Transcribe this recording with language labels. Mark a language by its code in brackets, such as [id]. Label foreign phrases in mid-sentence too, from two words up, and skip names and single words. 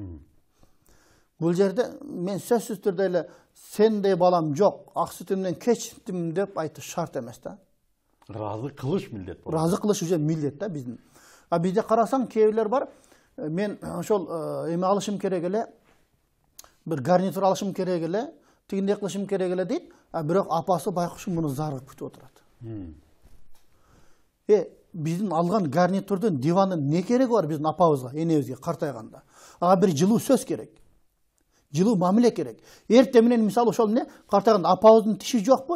[ky] Бул жерде мен сөзсүз түрдө эле сендей балам жок, ак сүтүмдөн кечтим деп айтыш шарт эмес да. Разы кылыш милдет болот. Разы кылыш уже милдет да биздин. А бизде карасаң кейбирлер бар, мен ошол эме алышым керек эле, бир гарнитур алышым керек эле, тигиндей кылышым керек эле дейт, а бирок апасы байкуш муну зарыгып күтүп отурат. Биздин алган гарнитурдун, дивандын не кереги бар биздин апабызга, энебизге картайганда? Ага бир жылуу сөз керек. Жылуу мамиле керек. Эртең менен мисалы ошол эмне картайганда апабыздын тиши жокпу?